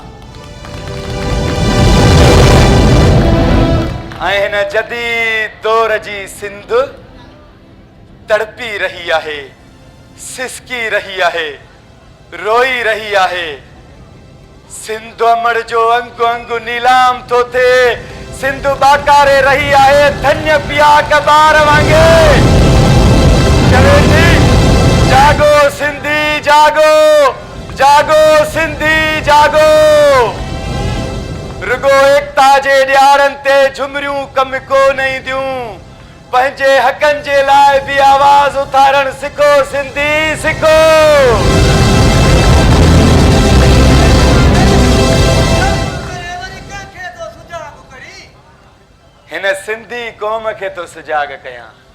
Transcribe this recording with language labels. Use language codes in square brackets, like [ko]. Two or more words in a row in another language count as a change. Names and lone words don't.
[sd] ऐं हिन जदीद दौर जी सिंध तड़पी रही आहे सिसकी रही आहे रोई रही आहे सिंधु अमर जो अंगु अंगु नीलाम तो थे सिंधु बाकारे रही आहे धन्य पिया कबार वांगे चले जी जागो सिंधी जागो जागो सिंधी जागो रुगो एकता जे ॾियारनि ते झुमरियूं कम को नहीं दियूं पंहिंजे हक़नि जे लाइ बि आवाज़ उथारण सिखो सिंधी सिखो हिन सिंधी क़ौम खे तो सुजाग कयां